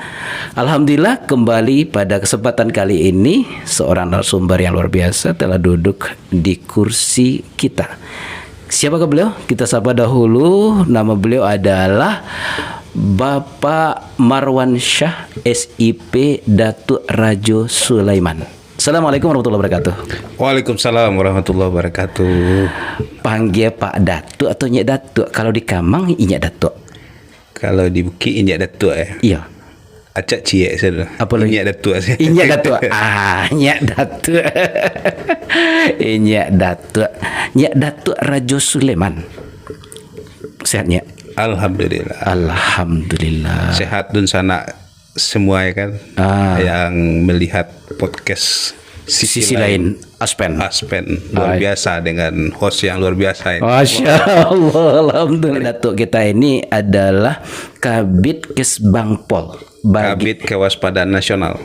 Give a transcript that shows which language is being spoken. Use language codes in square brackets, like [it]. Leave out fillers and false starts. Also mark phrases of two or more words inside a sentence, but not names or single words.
[id] Alhamdulillah, kembali pada kesempatan kali ini seorang narasumber yang luar biasa telah duduk di kursi kita. Siapakah beliau? Kita sapa dahulu. Nama beliau adalah Bapak Marwan Syah SIP Datuk Rajo Sulaiman. [ar] السلام عليكم ورحمة الله وبركاته. وعليكم السلام ورحمة الله وبركاته. [id] Panggil Pak Datuk atau Nyek Datuk? Kalau di Kamang, Nyek Datuk. Kalau di Bukit, Nyek Datuk ya? Iya. [min] Acak ciek saya. [id] Apa lagi? Nyek Datuk saya. Nyek Datuk. Nyek Datuk. Nyek Datuk. Nyek Datuk Rajo Sulaiman. Sehat, Nyek? Alhamdulillah. Alhamdulillah. Sehat dun sana semua ya kan, yang melihat podcast sisi lain Aspen luar biasa dengan host yang luar biasa ini. [ar] ما شاء الله، الحمد لله. [id] Datuk kita ini adalah Kabid Kesbangpol, Kabid Kewaspadaan Nasional,